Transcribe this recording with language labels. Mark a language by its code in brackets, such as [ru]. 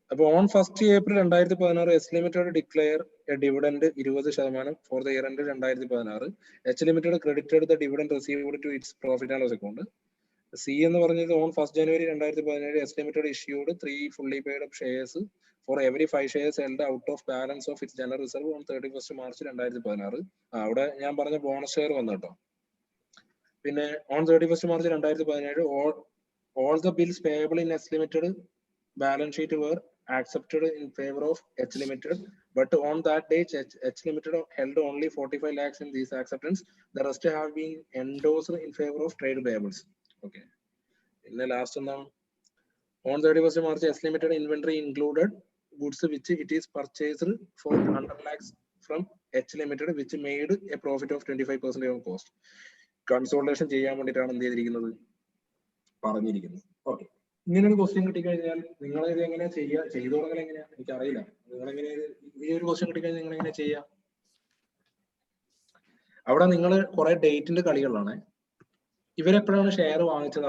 [ml] അപ്പൊ [en] On 1st April 2016 S limited declare a dividend 20% for the year end 2016. H limited credited the dividend received to its profit and loss account. [ml] C എന്ന് പറഞ്ഞത് [en] On 1st January 2017 S limited issued 3 fully paid up shares for every 5 shares held out of balance of its general reserve on 31st March 2016. [ml] അവിടെ ഞാൻ പറഞ്ഞ bonus share വന്നു കേട്ടോ. പിന്നെ [en] On 31st March 2017 all the bills payable in S Limited balance sheet were accepted in favor of H Limited, but on that date H Limited held only 45 lakhs in these acceptance. The rest have been endorsed in favor of trade payables. Okay. In the last one, on 31st March S Limited inventory included goods which it is purchased for 100 lakhs from H Limited, which made a profit of 25% on cost. [ml] Consultation ചെയ്യാൻ വേണ്ടിയിട്ടാണ് എന്ത് ചെയ്തിരിക്കുന്നത്? പറഞ്ഞിരിക്കുന്നത്. Okay. ഇങ്ങനെ ഒരു question കിട്ടിക്കഴിഞ്ഞാൽ നിങ്ങൾ ഇത് എങ്ങനെയാ ചെയ്യുക? ചെയ്തു തുടങ്ങൽ എങ്ങനെയാ എനിക്കറിയില്ല. നിങ്ങൾ എങ്ങനെ ഈ ഒരു ക്വസ്റ്റ്യൻ കിട്ടിക്കഴിഞ്ഞാൽ നിങ്ങൾ എങ്ങനെ ചെയ്യാം? അവിടെ നിങ്ങൾ കുറെ ഡേറ്റിന്റെ കളികളാണ്. ഇവരെപ്പോഴാണ് ഷെയർ വാങ്ങിച്ചത്?